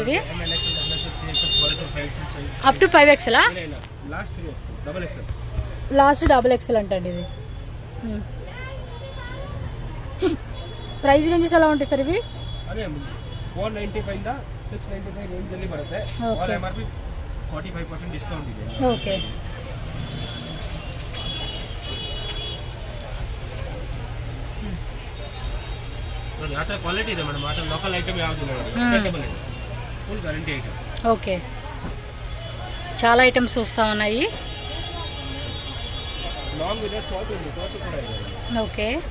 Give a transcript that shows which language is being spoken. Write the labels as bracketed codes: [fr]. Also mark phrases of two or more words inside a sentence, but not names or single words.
[te] ఇది [en] up to 5XL, last XXL [te] అంటండి ఇది. [en] price ranges [te] ఎలా ఉంటాయి సార్ ఇవి? [kn] 495 695 రేంజ్ ಅಲ್ಲಿ ಬರುತ್ತೆ. [en] all MRP 45% discount [kn] ಇದೆ. ಓಕೆ, ನೋಡಿ ಆ ತರ ಕ್ವಾಲಿಟಿ ಇದೆ ಮೇಡಮ್. ಆ ತರ [en] local item [kn] ಯಾವುದು ಇಲ್ಲ, ಎಕ್ಸ್ಪೆಕ್ಟಬಲ್ ಇದೆ, [en] full guarantee item. [te] ఓకే, చాలా ఐటమ్స్ వస్తా ఉన్నాయి. లాంగ్ ಇದೆ, షార్ట్ ఉంది, షార్ట్ కూడా ಇದೆ. ఓకే,